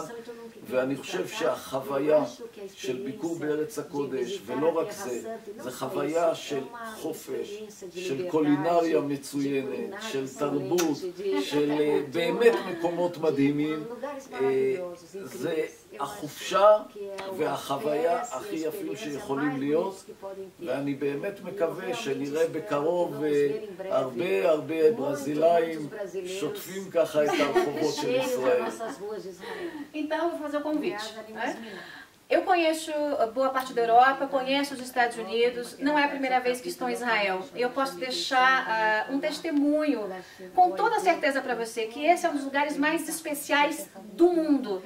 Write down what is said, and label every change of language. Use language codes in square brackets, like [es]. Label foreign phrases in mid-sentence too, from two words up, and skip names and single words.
[he] ואני חושב שהחוויה של ביקור בארץ הקודש, ולא רק זה, זה חוויה של חופש, של קולינריה מצוינת, של תרבות, של באמת מקומות מדהימים. זה החופשה והחוויה הכי יפים שיכולים להיות, ואני באמת מקווה שנראה בקרוב הרבה ברזילאים שוטפים ככה את הרחובות של ישראל. [pt] Então, eu vou fazer o convite. Eu conheço boa parte da Europa, conheço os Estados Unidos, não é a primeira vez que estou em Israel. Eu posso deixar um testemunho com toda certeza para você que esse é um dos lugares mais especiais do mundo.